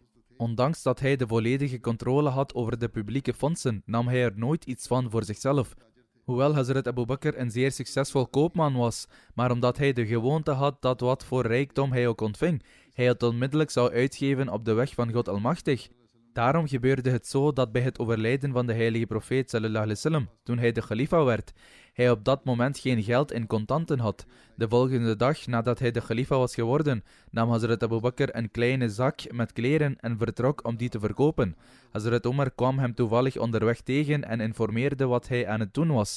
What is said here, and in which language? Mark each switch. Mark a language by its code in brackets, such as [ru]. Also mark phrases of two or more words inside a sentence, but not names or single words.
[nl] Ondanks dat hij de volledige controle had over de publieke fondsen, nam hij er nooit iets van voor zichzelf. Hoewel Hazrat Abu Bakr een zeer succesvol koopman was, maar omdat hij de gewoonte had dat wat voor rijkdom hij ook ontving, hij het onmiddellijk zou uitgeven op de weg van God Almachtig. Daarom gebeurde het zo dat bij het overlijden van de heilige profeet [ar] صلى الله عليه وسلم, [nl] toen hij de khalifa werd, hij op dat moment geen geld in contanten had. De volgende dag nadat hij de khalifa was geworden, nam Hazrat Abu Bakr een kleine zak met kleren en vertrok om die te verkopen. Hazrat Omar kwam hem toevallig onderweg tegen en informeerde wat hij aan het doen was.